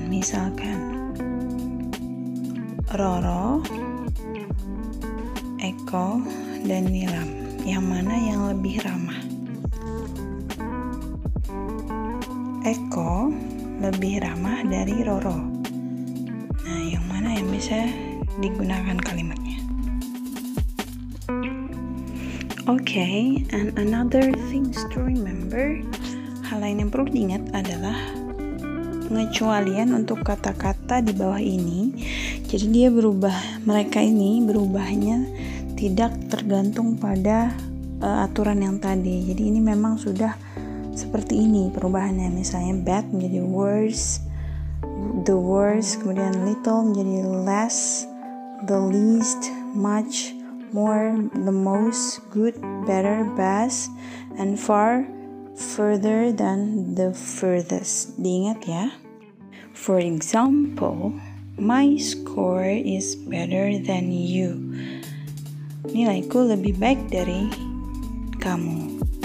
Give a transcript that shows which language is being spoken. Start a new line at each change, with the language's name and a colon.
Indonesian: Misalkan Roro, Eko, dan Nilam. Yang mana yang lebih ramah? Eko lebih ramah dari Roro. Nah, yang mana yang bisa digunakan kalimatnya?
English: Okay, and another things to remember.
Indonesian: Hal lain yang perlu diingat adalah pengecualian untuk kata-kata di bawah ini. Jadi dia mereka ini berubahnya tidak tergantung pada aturan yang tadi. Jadi ini memang sudah seperti ini perubahannya. Misalnya bad menjadi worse, the worst, kemudian little menjadi less, the least, much, more, the most, good, better, best, and far, further than the furthest. Diingat ya.
English: For example, my score is better than you.
Indonesian: Nilaiku lebih baik dari kamu.